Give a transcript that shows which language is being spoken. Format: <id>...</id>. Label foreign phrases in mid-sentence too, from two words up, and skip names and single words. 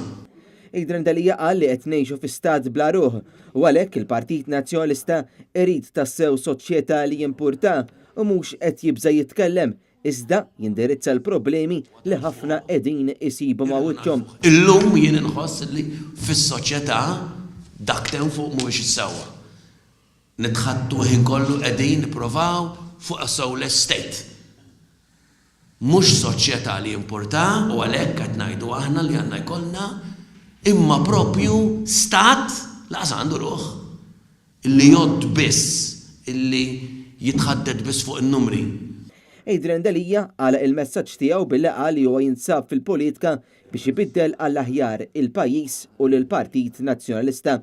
<mt>Adrian Delija qal li qed ngħixu fi stat bla ruħ u għalhekk il-Partit Nazzjonalista irid tassew soċjetà li jimpurta u mhux qed jibża jitkellem iżda jindirizza l-problemi li ħafna qegħdin isibu ma' wiċċhom. Illum jien inħoss li fis-soċjetà dak temm fuq mhuwiex issewwa. Nitħattu ħin kollu qegħdin nippruvaw fuq</mt> <en>a soulless state.</en> <mt>Mhux soċjetà li jimpurta u għalhekk qed ngħidu aħna li għandna jkollna imma propju stat laqas għandu ruħ illi jgħod biss illi jitħadded biss fuq in-numri. Adrian Delija għala il-messaġġ tiegħu billi qal li huwa jinsab fil-politika biex ibiddel għall-aħjar il-pajjiż u lill-Partit Nazzjonalista.</mt>